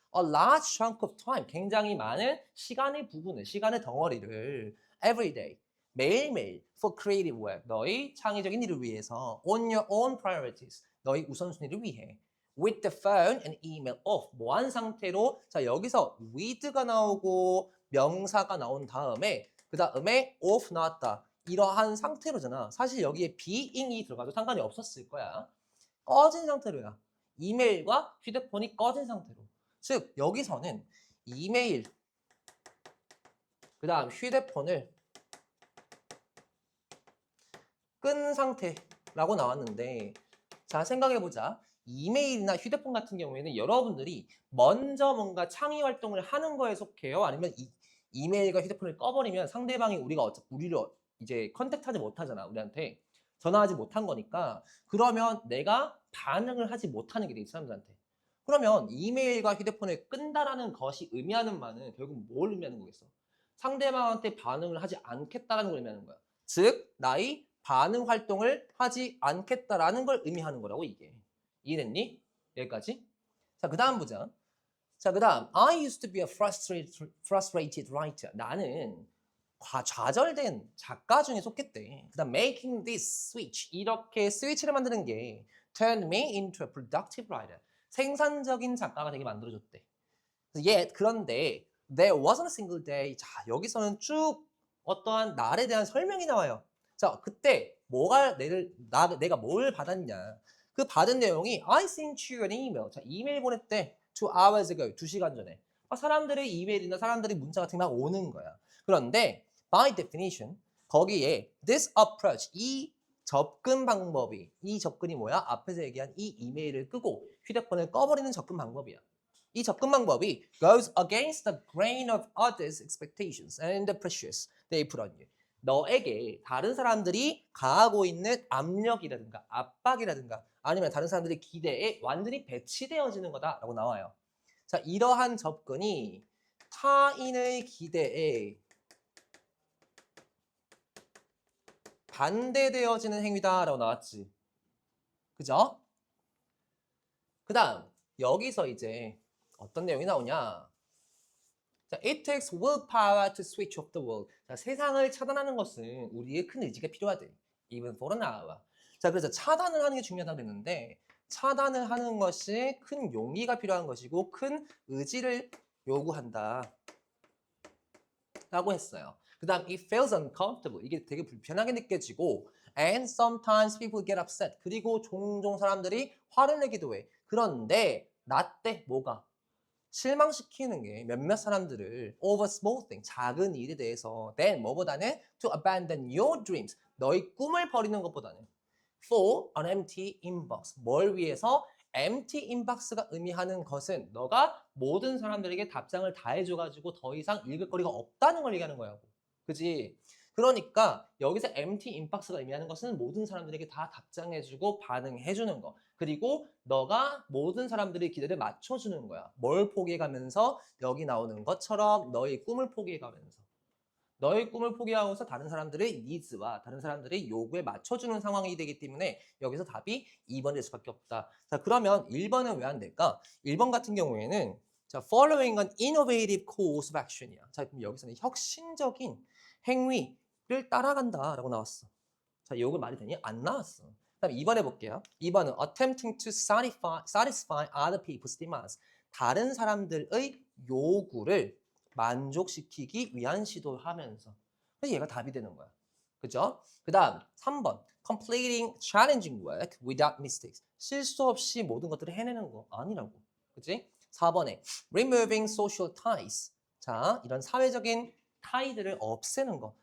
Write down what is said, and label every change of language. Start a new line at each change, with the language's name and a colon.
English: A large chunk of time,
Korean: 굉장히 많은 시간의 부분을, 시간의 덩어리를
English: every day,
Korean: 매일매일
English: for creative work,
Korean: 너의 창의적인 일을 위해서
English: on your own priorities,
Korean: 너의 우선순위를 위해
English: with the phone and email off,
Korean: 뭐한 상태로. 자, 여기서 with가 나오고 명사가 나온 다음에 그 다음에 off 나왔다. 이러한 상태로잖아. 사실 여기에 being이 들어가도 상관이 없었을 거야. 꺼진 상태로야. 이메일과 휴대폰이 꺼진 상태로. 즉 여기서는 이메일, 그 다음 휴대폰을 끈 상태라고 나왔는데, 자, 생각해보자. 이메일이나 휴대폰 같은 경우에는 여러분들이 먼저 뭔가 창의 활동을 하는 거에 속해요? 아니면 이메일과 휴대폰을 꺼버리면 상대방이 우리를 이제 컨택트하지 못하잖아. 우리한테 전화하지 못한 거니까. 그러면 내가 반응을 하지 못하는 게 돼, 이 사람들한테. 그러면 이메일과 휴대폰을 끈다라는 것이 의미하는 바는 결국 뭘 의미하는 거겠어? 상대방한테 반응을 하지 않겠다라는 걸 의미하는 거야. 즉 나의 반응 활동을 하지 않겠다라는 걸 의미하는 거라고, 이게. 이해됐니? 여기까지? 자, 그 다음 보자. 자, 그 다음
English: I used to be a frustrated writer.
Korean: 나는 좌절된 작가 중에 속했대. 그 다음
English: making this switch.
Korean: 이렇게 스위치를 만드는 게
English: turned me into a productive writer.
Korean: 생산적인 작가가 되게 만들어줬대. 그런데
English: there wasn't a single day.
Korean: 자, 여기서는 쭉 어떠한 날에 대한 설명이 나와요. 자, 그때 내가 뭘 받았냐. 그 받은 내용이
English: I sent you an email.
Korean: 자, 이메일 보냈대.
English: 2 hours ago.
Korean: 2시간 전에. 사람들의 이메일이나 사람들의 문자 같은 게 막 오는 거야. 그런데
English: by definition
Korean: 거기에
English: this approach,
Korean: 이 접근이 뭐야? 앞에서 얘기한 이 이메일을 끄고 휴대폰을 꺼버리는 접근 방법이야. 이 접근 방법이
English: goes against the grain of others' expectations and the pressures they put on you.
Korean: 너에게 다른 사람들이 가하고 있는 압력이라든가 압박이라든가 아니면 다른 사람들의 기대에 완전히 배치되어지는 거다라고 나와요. 자, 이러한 접근이 타인의 기대에 반대되어지는 행위다라고 나왔지. 그죠? 그 다음 여기서 이제 어떤 내용이 나오냐.
English: 자, it takes willpower to switch off the world.
Korean: 자, 세상을 차단하는 것은 우리의 큰 의지가 필요하대.
English: Even for an hour.
Korean: 자, 그래서 차단을 하는 게 중요하다고 그랬는데 차단을 하는 것이 큰 용기가 필요한 것이고 큰 의지를 요구한다. 라고 했어요.
English: 그 다음 it feels uncomfortable.
Korean: 이게 되게 불편하게 느껴지고
English: and sometimes people get upset.
Korean: 그리고 종종 사람들이 화를 내기도 해. 그런데 나 때 뭐가? 실망시키는 게 몇몇 사람들을
English: over small thing,
Korean: 작은 일에 대해서 then 뭐보다는
English: to abandon your dreams,
Korean: 너의 꿈을 버리는 것보다는 for an empty inbox, 뭘 위해서 empty inbox가 의미하는 것은 너가 모든 사람들에게 답장을 다 해줘가지고 더 이상 읽을 거리가 없다는 걸 얘기하는 거야. 그지? 그러니까 여기서 empty inbox가 의미하는 것은 모든 사람들에게 다 답장해주고 반응해주는 거. 그리고 너가 모든 사람들의 기대를 맞춰주는 거야. 뭘 포기해가면서 여기 나오는 것처럼 너의 꿈을 포기해가면서. 너의 꿈을 포기하고서 다른 사람들의 니즈와 다른 사람들의 요구에 맞춰주는 상황이 되기 때문에 여기서 답이 2번이 될 수밖에 없다. 자, 그러면 1번은 왜 안 될까? 1번 같은 경우에는
English: 자, following an innovative course of action이야.
Korean: 자, 그럼 여기서는 혁신적인 행위를 따라간다라고 나왔어. 자, 이거 말이 되니? 안 나왔어. 그다음 2번 해볼게요.
English: 2번은 attempting to satisfy other people's demands.
Korean: 다른 사람들의 요구를 만족시키기 위한 시도를 하면서. 그래서 얘가 답이 되는 거야. 그죠? 그 다음 3번
English: completing challenging work without mistakes.
Korean: 실수 없이 모든 것들을 해내는 거 아니라고. 그치?
English: 4번에 removing social ties.
Korean: 자, 이런 사회적인 타이들을 없애는 거.